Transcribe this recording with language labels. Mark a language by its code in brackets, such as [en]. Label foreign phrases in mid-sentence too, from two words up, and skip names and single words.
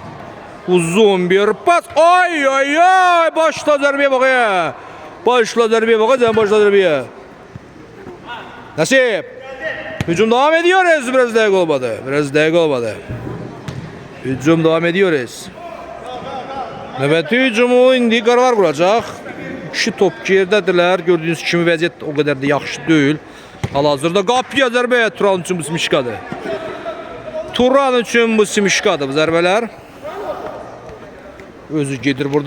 [az] Uzun bir pas. Ay. Başla zərbəyə bax ya. Başla zərbəyə. Nasip. [tr] Hücum devam ediyoruz. Biraz [az] dəqiq olmadı. [tr] Hücum devam ediyoruz. [az] Növbəti hücumu indi qaralar quracaq. 2 top gerdədirlər. Gördüyünüz kimi vəziyyət o qədər də yaxşı deyil. Hal-hazırda qapıya zərbə. Turan üçün bu simişkadır. Bu zərbələr. Özü gedir burada.